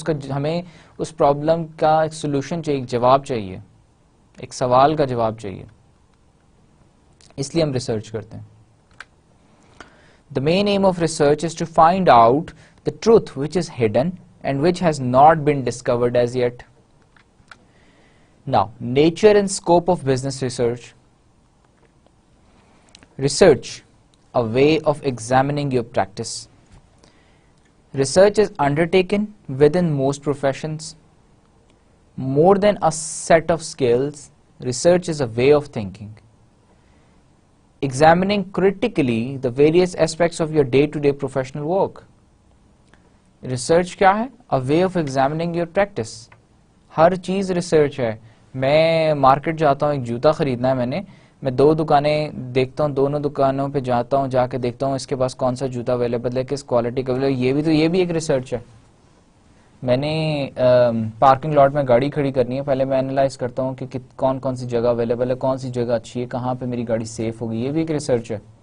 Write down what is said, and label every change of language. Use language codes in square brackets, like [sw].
[ur] ہمیں اس پرابلم کا ایک سولوشن چاہیے, ایک جواب چاہیے, ایک سوال کا جواب چاہیے, اس لیے ہم ریسرچ کرتے ہیں. [en] The main aim of research is to find out the truth which is hidden and which has not been discovered as yet. Now, nature and scope of business research. Research, a way of examining your practice. Research is undertaken within most professions. More than a set of skills, research is a way of thinking. Examining critically the various aspects of your day-to-day professional work. Research [ur] کیا ہے؟ [en] A way of examining your practice. [ur] ہر چیز research ہے. میں market جاتا ہوں, ایک جوتا خریدنا ہے میں 2 دکانیں دیکھتا ہوں, دونوں دکانوں پہ جاتا ہوں, جا کے دیکھتا ہوں اس کے پاس کون سا جوتا اویلیبل ہے, کس کوالٹی کا اویلیبل ہے. یہ بھی ایک ریسرچ ہے. میں نے پارکنگ لاٹ میں گاڑی کھڑی کرنی ہے, پہلے میں انالائز کرتا ہوں کہ کون کون سی جگہ اویلیبل ہے, کون سی جگہ اچھی ہے, کہاں پہ میری گاڑی سیف ہوگی. یہ بھی ایک ریسرچ ہے.